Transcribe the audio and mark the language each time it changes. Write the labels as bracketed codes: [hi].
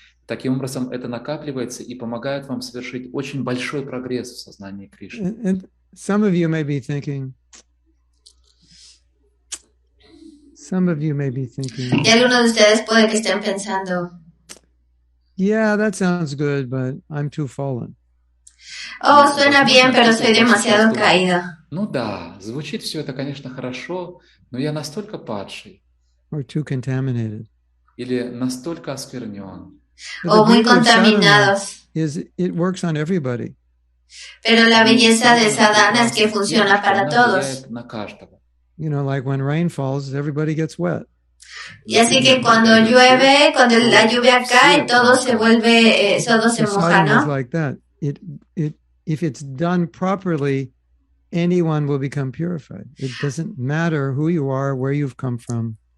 [ru] Таким образом, это накапливается и помогает вам совершить очень большой прогресс в сознании Кришны. [en] And some of you may be thinking, [es] Y algunos de ustedes puede que estén pensando, [en] yeah, that sounds good, but I'm too fallen. [es] oh, suena bien, pero soy demasiado caída. [ru] Ну да, звучит все это, конечно, хорошо, но я настолько падший. [en] Or too contaminated. [ru] Или настолько осквернен. [es] O muy contaminados. [en] It works on everybody. [es] Pero la belleza de Sadhana es que funciona para todos. [en] You know, like when rain falls, everybody gets wet. [es] Y así que cuando llueve, cuando la lluvia cae, todo se vuelve, todo se moja, ¿no? [en] Like that. If it's done properly, anyone will become purified. It doesn't matter who you are, where you've come from.